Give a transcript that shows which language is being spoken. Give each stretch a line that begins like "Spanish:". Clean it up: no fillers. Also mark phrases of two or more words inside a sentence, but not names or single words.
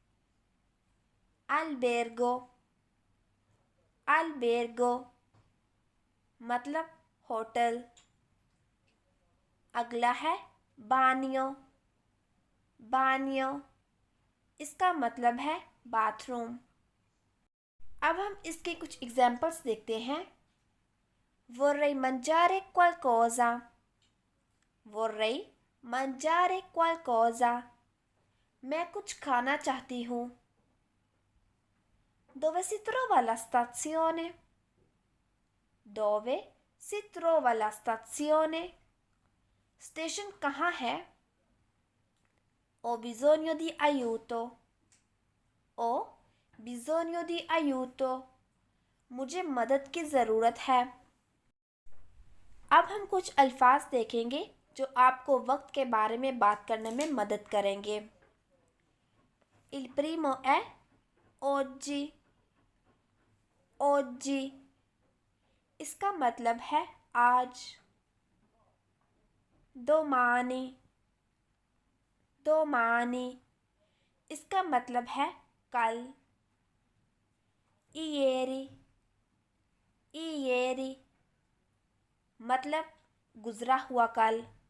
Italian: albergo albergo
Hindi: मतलब होटल। अगला है
Italian: bagno bagno
Hindi: इसका मतलब है बाथरूम। अब हम इसके कुछ एग्जाम्पल्स देखते हैं।
Italian: vorrei mangiare qualcosa vorrei mangiare qualcosa
Hindi: मैं कुछ खाना चाहती हूँ।
Italian: dove si trova la stazione dove si trova la stazione
Hindi: स्टेशन कहाँ है।
Italian: ho bisogno di aiuto ho bisogno di aiuto
Hindi: मुझे मदद की ज़रूरत है। अब हम कुछ अल्फाज देखेंगे जो आपको वक्त के बारे में बात करने में मदद करेंगे।
Italian: il primo è oggi oggi
Hindi: इसका मतलब है आज।
Italian: domani domani
Hindi: इसका मतलब है कल।
Italian: ieri ieri
Hindi: मतलब गुजरा हुआ कल।